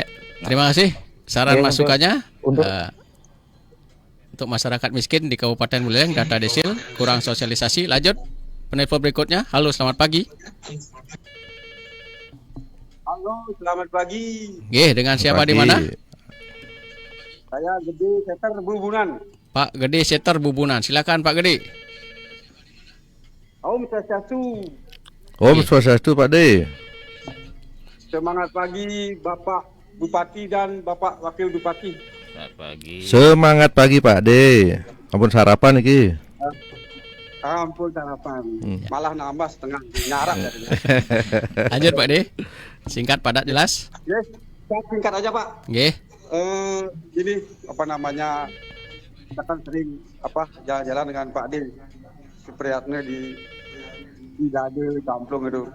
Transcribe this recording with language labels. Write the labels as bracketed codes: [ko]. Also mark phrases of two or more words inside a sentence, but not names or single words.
[id] Terima kasih saran masukannya. Untuk masyarakat miskin di Kabupaten Buleleng, data desil kurang sosialisasi. Lanjut penelpon berikutnya. Halo, selamat pagi. Halo, selamat pagi. Dengan siapa di mana? Saya Gede Seter Bubunan. Pak Gede Seter Bubunan. Silakan Pak Gede. Om Swastiastu. Om Swastiastu Pak De. Semangat pagi Bapak Bupati dan Bapak Wakil Bupati. Selamat pagi. Semangat pagi Pak De. [ban] Ampun sarapan iki. Ampun sarapan. [id] Malah nambah setengah nyarak jadinya. Lanjut Pak De. Singkat, padat, jelas. Yes, singkat aja Pak. Ini apa namanya? Kita kan sering jalan-jalan dengan Pak De. Seprihatnya di Dade Kamplung itu.